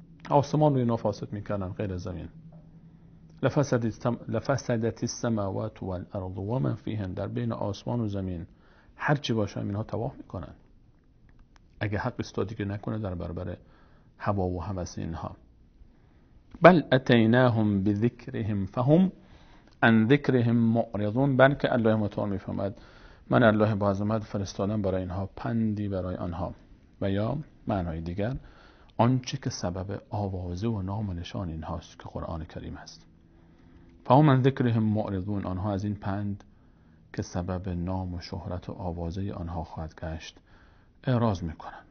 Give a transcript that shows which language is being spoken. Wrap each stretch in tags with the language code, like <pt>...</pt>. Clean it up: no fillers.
<fa>آسمان رو اینا فاسد میکردن، غیر زمین.</fa> <ar>لفسدت السماوات والارض وما فيهن،</ar> <fa>در بین آسمان و زمین هر چی باشه اینها تباه میکنن اگه حق استادی نکنه در برابر هوا و هوس اینها.</fa> <ar>بل اتیناهم بذکرهم فهم عن ذکرهم معرضون.</ar> <fa>بلکه الله متعال میفهمد من الله با عظمت فرستادم برای اینها پندی برای آنها، و یا معنای دیگر آنچه که سبب آوازه و نام و نشان اینهاست که قرآن کریم است.</fa> <ar>فهم عن ذکرهم معرضون،</ar> <fa>آنها از این پند که سبب نام و شهرت و آوازه آنها خواهد گشت اعراض میکنن.</fa>